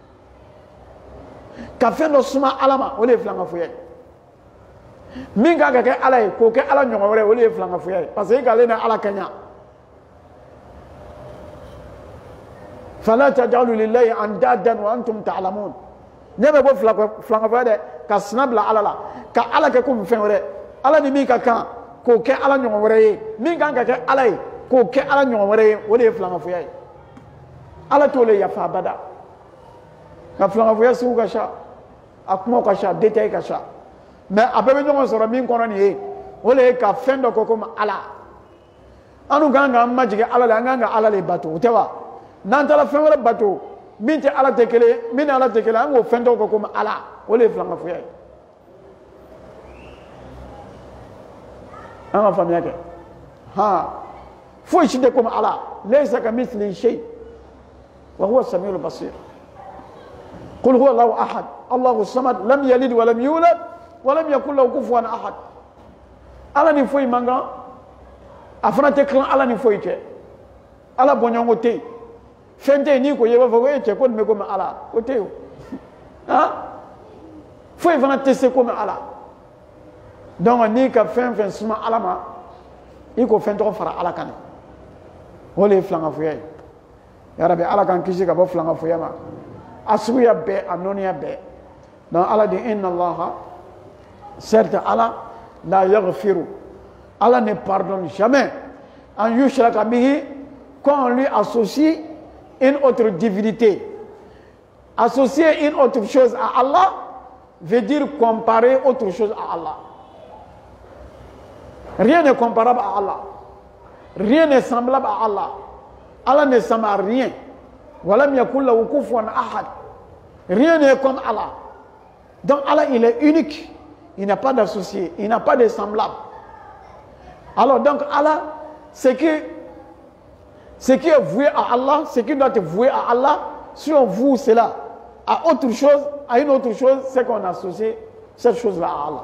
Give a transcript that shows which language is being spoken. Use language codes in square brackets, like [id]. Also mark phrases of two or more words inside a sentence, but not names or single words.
[bm] ka fɛn dɔ suma ala ma o de ye filankafoya ye min kan ka kɛ ala ye k'o kɛ ala ɲɔgɔn wɛrɛ ye o de ye filankafoya ye [fr] parce que [bm] i k'ale ni ala ka ɲa [ar] فلا تجعلوا لله أندادا و أنتم تعلمون [bm] ne bɛ bɔ filankafoya dɛ ka sina bila ala la ka ala kɛ komi fɛn wɛrɛ ala ni min ka kan k'o kɛ ala ɲɔgɔn wɛrɛ ye min kan ka kɛ ala ye k'o kɛ ala ɲɔgɔn wɛrɛ ye o de ye filankafoya ye ala t'o le yafa abada ka filankafoya sugu ka ca a kumaw ka ca détail ka ca mais a bɛɛ bɛ ɲɔgɔn sɔrɔ min kɔnɔ nin ye o de ye ka fɛn dɔ kɛ komi ala an dun kan k'an majigin ala la an kan ka ala le bato o tɛ wa n'an taara fɛn wɛrɛ bato min tɛ ala tɛ kelen min ni ala tɛ kelen an k'o fɛn dɔ kɛ komi ala o de ye filankafoya ye an ka faamuya kɛ foyi si tɛ komi ala [ar] ليس كمثله شيء وهو السميع البصير قل هو الله أحد الله الصمد لم يلد ولم يولد ولم يكن له كفوا أحد [bm] ala ni foyi man kan a fana tɛ tilan ala ni foyi cɛ ala bɔɲɔgɔnko tɛ yen fɛn tɛ yen n'i ko ye i b'a fɔ ko e cɛ ko nin bɛ komi ala o tɛ yen foyi fana tɛ se komi ala donc n'i ka fɛn fɛn suma ala ma i k'o fɛn tɔgɔ fara ala kan o de ye filankafoya ye yarabi ala k'an kisi ka bɔ filankafoya ma a suguya bɛɛ a nɔniya bɛɛ donc ala de [ar] إن الله [bm] certes ala [ar] لا يغفر [fr] Allah ne pardonne jamais. [ar] أن يشرك به, [fr] quand on lui associe une autre divinité. Associer une autre chose à Allah veut dire comparer autre chose à Allah. Rien n'est comparable à Allah. Rien n'est semblable à Allah. Allah ne ressemble à rien. [ar] ولم يكن له كفوا أحد. [fr] Rien n'est comme Allah. Donc Allah, il est unique. Il n'a pas d'associé. Il n'a pas de semblable. Alors donc Allah, ce qui est voué à Allah, ce qui doit être voué à Allah, si on voue cela à autre chose, à une autre chose, c'est qu'on associe cette chose-là à Allah.